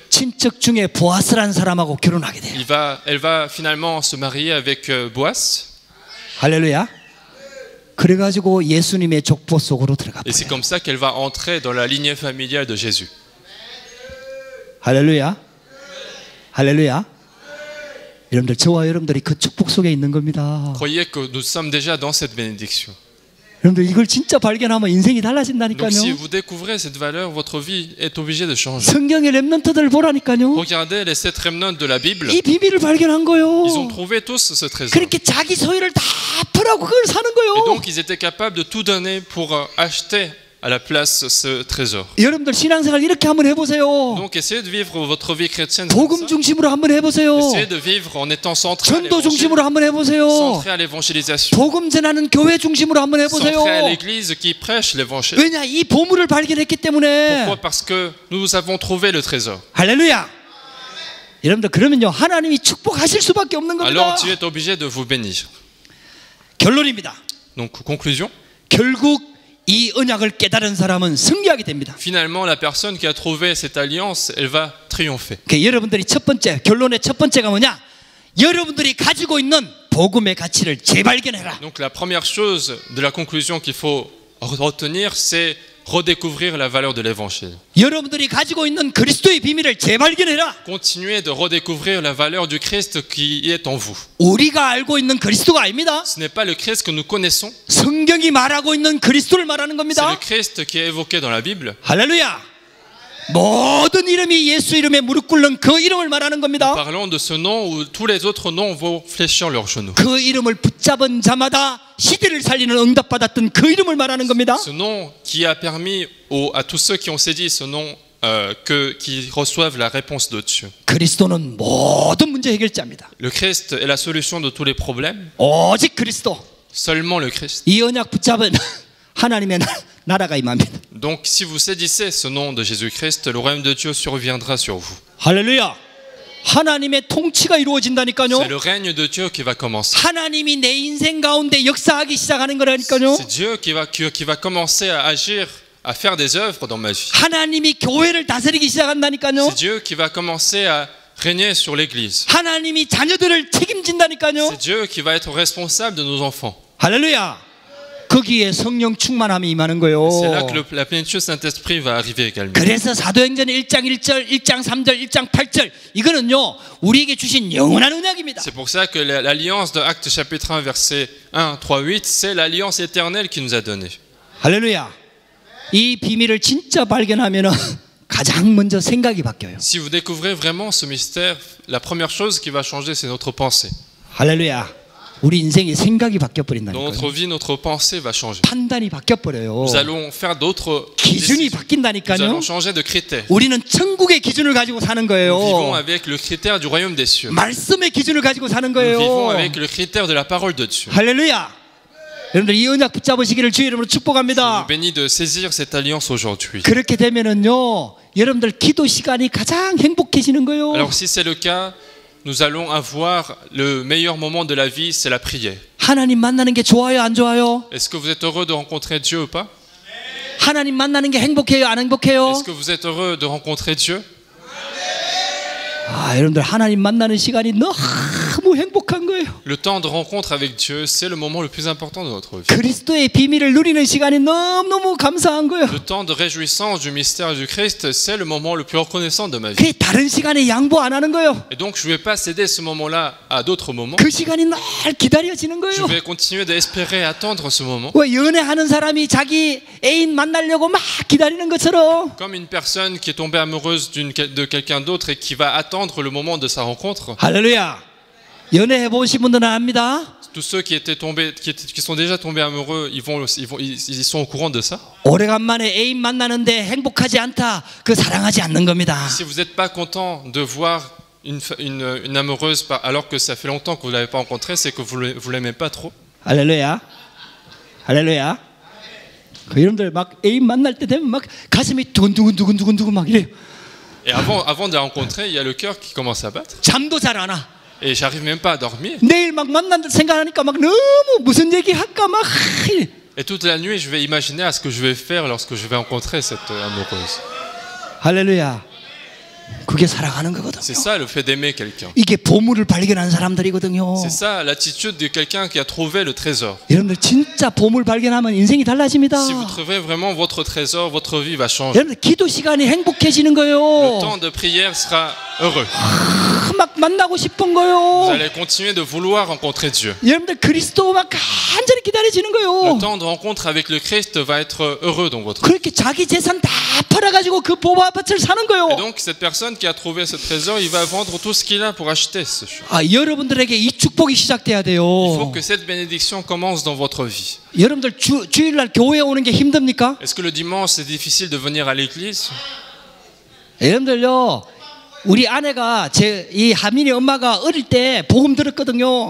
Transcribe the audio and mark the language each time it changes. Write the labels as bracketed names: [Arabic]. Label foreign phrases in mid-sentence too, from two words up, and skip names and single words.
[Korean] 친척 중에 보아스라는 사람하고 결혼하게 돼요. [French] Elle va finalement se marier avec Boaz. [Korean] 할렐루야. 그래가지고 예수님의 족보 속으로 들어가 [French] Et c'est [Korean] 버려요. [French] comme ça qu'elle va entrer dans la lignée familiale de Jésus. [Korean] 할렐루야. 할렐루야. 여러분들 저와 여러분들이 그 축복 속에 있는 겁니다. [French] Croyez que nous sommes déjà dans cette bénédiction. [Korean] 여러분들 이걸 진짜 발견하면 인생이 [French] Donc si [Korean] 달라진다니까요. [French] vous découvrez cette valeur, votre vie est obligée de changer. [Korean] 성경의 렘넌트들 보라니까요. [French] Regardez les 7 remnants de la Bible. [Korean] 이 비밀을 발견한 거예요. [French] Ils ont trouvé tous ce trésor. [Korean] 그렇게 자기 소유를 다 팔아고 그걸 사는 [French] Et [Korean] 거예요. [French] donc ils étaient capables de tout donner pour acheter à la place ce trésor. [Korean] 여러분들 신앙생활 이렇게 한번 해보세요. [French] Donc essayez de vivre votre vie chrétienne comme [Korean] 복음 [French] ça. [Korean] 중심으로 한번 해보세요. [French] Essayez de vivre en étant centré à [Korean] 전도 [French] l'évangile, [Korean] 중심으로 한번 해보세요. [French] centré à l'évangélisation, [Korean] 복음 전하는 교회 중심으로 한번 해보세요. [French] centré à l'église qui prêche l'évangile. [Korean] 왜냐? 이 보물을 발견했기 때문에. [French] Pourquoi? Parce que nous avons trouvé le trésor. [Korean] 할렐루야. 여러분들 그러면요 하나님이 축복하실 수밖에 없는 겁니다. [French] Alors Dieu est obligé de vous bénir. [Korean] 결론입니다. [French] Donc conclusion. [Korean] 결국 이 언약을 깨달은 사람은 승리하게 됩니다. [French] Finalement, la personne qui a trouvé cette alliance, elle va triompher. [Korean] 그러니까 여러분들이 첫 번째 결론의 첫 번째가 뭐냐? 여러분들이 가지고 있는 복음의 가치를 재발견해라. [French] Donc la première chose de la conclusion qu'il faut retenir, c'est redécouvrir la valeur de l'évangile. [Korean] 여러분들이 가지고 있는 그리스도의 비밀을 재발견해라. [French] Continuez de redécouvrir la valeur du Christ qui est en vous. [Korean] 우리가 알고 있는 그리스도가 아닙니다. [French] Ce n'est pas le Christ que nous connaissons, [Korean] 성경이 말하고 있는 그리스도를 말하는 [French] c'est [Korean] 겁니다. [French] le Christ qui est évoqué dans la Bible. [Korean] 할렐루야. 모든 이름이 예수 이름에 무릎 꿇는 그 이름을 말하는 겁니다. [French] Parlons de ce nom où tous les autres noms vont fléchir leurs genoux. [Korean] 그 이름을 붙잡은 자마다 시대를 살리는 응답받았던 그 이름을 말하는 겁니다. [French] Ce nom qui a permis à tous ceux qui ont saisi ce nom qui reçoivent la réponse de Dieu. [Korean] 그리스도는 모든 문제 해결자입니다. [French] Le Christ est la solution de tous les problèmes. [Korean] 오직 그리스도. [French] Seulement le Christ. [Korean] 이 언약 붙잡은 하나님의 나라가 임합니다. [French] Donc si vous saisissez ce nom de Jésus-Christ, le royaume de Dieu surviendra sur vous. [Korean] 할렐루야. 하나님의 통치가 이루어진다니까요. [French] C'est le règne de Dieu qui va commencer. [Korean] 하나님이 내 인생 가운데 역사하기 시작하는 거라니까요. [French] C'est Dieu qui va commencer à agir, à faire des œuvres dans ma vie. [Korean] 하나님이 교회를 다스리기 시작한다니까요. [French] C'est Dieu qui va commencer à régner sur l'Église. [Korean] 하나님이 자녀들을 책임진다니까요. [French] C'est Dieu qui va être responsable de nos enfants. [Korean] 할렐루야. 거기에 성령 충만함이 임하는 거예요. [French] C'est là que la plénitude Saint-Esprit va arriver également. [Korean] 그래서 사도행전 1장 1절, 1장 3절, 1장 8절 이거는요 우리에게 주신 영원한 언약입니다. [French] C'est pour ça que l'alliance de Actes chapitre 1 verset 1, 3, 8 c'est l'alliance éternelle qu'il nous a donnée. [Korean] 할렐루야. 이 비밀을 진짜 발견하면은 가장 먼저 생각이 바뀌어요. [French] Si vous découvrez vraiment ce mystère, la première chose qui va changer c'est notre pensée. [Korean] 할렐루야. 우리 인생의 생각이 바뀌어 [French] Dans notre [Korean] 버린다니까요. [French] vie, notre pensée va changer. [Korean] 판단이 바뀌어 버려요. [French] Nous allons faire d'autres [Korean] 기준이 [French] décisions. Nous [Korean] 바뀐다니까요. [French] allons changer de critères. [Korean] 우리는 천국의 기준을 가지고 사는 [French] Nous vivons [Korean] 거예요. [French] avec le critère du royaume des cieux. [Korean] 말씀의 기준을 가지고 사는 [French] Nous vivons [Korean] 거예요. [French] avec le critère de la parole de Dieu. [Korean] 할렐루야. 여러분들 이 언약 붙잡으시기를 주의 이름으로 [French] Je vous [Korean] 축복합니다. [French] bénis de saisir cette alliance aujourd'hui. [Korean] 그렇게 되면은요, 여러분들 기도 시간이 가장 행복해지는 거예요. [French] Alors si c'est le cas, nous allons avoir le meilleur moment de la vie, c'est la prière. [Korean] 하나님 만나는 게 좋아요, 안 좋아요? [French] Est-ce que vous êtes heureux de rencontrer Dieu ou pas? [Korean] 하나님 만나는 게 행복해요, 안 행복해요? [French] Est-ce que vous êtes heureux de rencontrer Dieu? [Korean] 아, 여러분들 하나님 만나는 시간이 너무 행복한 거예요. [French] Le temps de rencontre avec Dieu, c'est le moment le plus important de notre vie. [Korean] 그리스도의 비밀을 누리는 시간이 너무너무 감사한 거예요. [French] Le temps de réjouissance du mystère du Christ, c'est le moment le plus reconnaissant de ma vie. [Korean] 그게 다른 시간에 양보 안 하는 거예요. [French] Et donc, je ne vais pas céder ce moment-là à d'autres moments. [Korean] 그 시간이 늘 기다려지는 [French] Je [Korean] 거예요. [French] vais continuer d'espérer attendre ce moment. [Korean] 왜 연애하는 사람이 자기 애인 만나려고 막 기다리는 것처럼 [French] Comme une personne qui est tombée amoureuse de quelqu'un d'autre et qui va attendre le moment de sa rencontre. [Korean] 할렐루야. 연애해 보신 분들은 압니다. [French] Tous ceux qui sont déjà tombés amoureux, ils sont au courant de ça. [Korean] 오래간만에 애인 만나는데 행복하지 않다. 그 사랑하지 않는 겁니다. [French] Si vous n'êtes pas content de voir une amoureuse alors que ça fait longtemps que vous ne l'avez pas rencontrée, c'est que vous ne l'aimez pas trop. [Korean] 할렐루야. 할렐루야. 그 여러분들 막 애인 만날 때 되면 막 가슴이 두근두근 막 이래요. [French] Et avant de la rencontrer, il y a le cœur qui commence à battre. [Korean] 잠도 잘 안 와. [French] Et j'arrive même pas à dormir. [Korean] 내일 막 만난다 생각하니까 막 너무 무슨 얘기 할까 막. [French] Et toute la nuit, je vais imaginer à ce que je vais faire lorsque je vais rencontrer cette amoureuse. [Korean] 할렐루야. 그게 사랑하는 거거든요. [French] C'est ça le fait d'aimer quelqu'un. [Korean] 이게 보물을 발견한 사람들이거든요. [French] C'est ça l'attitude de quelqu'un qui a trouvé le trésor. [Korean] 여러분들 진짜 보물 발견하면 인생이 달라집니다. [French] Si vous trouvez vraiment votre trésor, votre vie va changer. [Korean] 여러분들 기도 시간이 행복해지는 [French] Le [Korean] 거예요. [French] temps de prière sera heureux. [Korean] 막 만나고 싶은 [French] Vous [Korean] 거예요. [French] allez continuer de vouloir rencontrer Dieu. [Korean] 여러분들 그리스도 막 간절히 기다려지는 [French] Le [Korean] 거예요. [French] temps de rencontre avec le Christ va être heureux dans votre vie. [Korean] 그렇게 자기 재산 다 팔아가지고 그 보화밭을 사는 [French] Et [Korean] 거예요. [French] donc cette personne qui a trouvé ce trésor, il va vendre tout ce qu'il a pour acheter ce chose. [Korean] 아, 여러분들에게 이 축복이 시작돼야 돼요. [French] Il faut que cette bénédiction commence dans votre vie. [Korean] 여러분들 주일날 교회에 오는 게 힘듭니까? [French] Est-ce que le dimanche c'est difficile de venir à l'église? [Korean] 여러분들요, 우리 아내가 이 하민이 엄마가 어릴 때 복음 들었거든요.